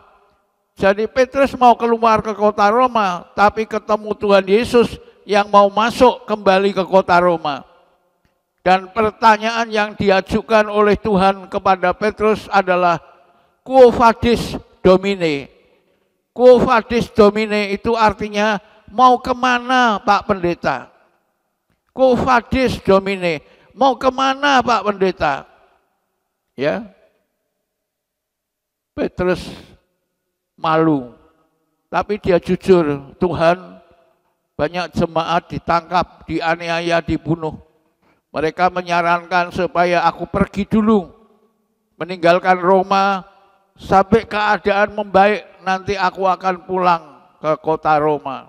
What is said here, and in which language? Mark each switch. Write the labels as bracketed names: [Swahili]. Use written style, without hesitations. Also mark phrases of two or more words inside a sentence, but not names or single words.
[Indonesian] Jadi Petrus mau keluar ke kota Roma, tapi ketemu Tuhan Yesus yang mau masuk kembali ke kota Roma. Dan pertanyaan yang diajukan oleh Tuhan kepada Petrus adalah [Latin] Quo vadis Domine? Quo vadis Domine [Indonesian] itu artinya mau kemana Pak Pendeta? [Latin] Quo vadis Domine, [Indonesian] mau kemana Pak Pendeta? Ya, Petrus malu, tapi dia jujur. Tuhan, banyak jemaat ditangkap, dianiaya, dibunuh. Mereka menyarankan supaya aku pergi dulu, meninggalkan Roma, sampai keadaan membaik, nanti aku akan pulang ke kota Roma.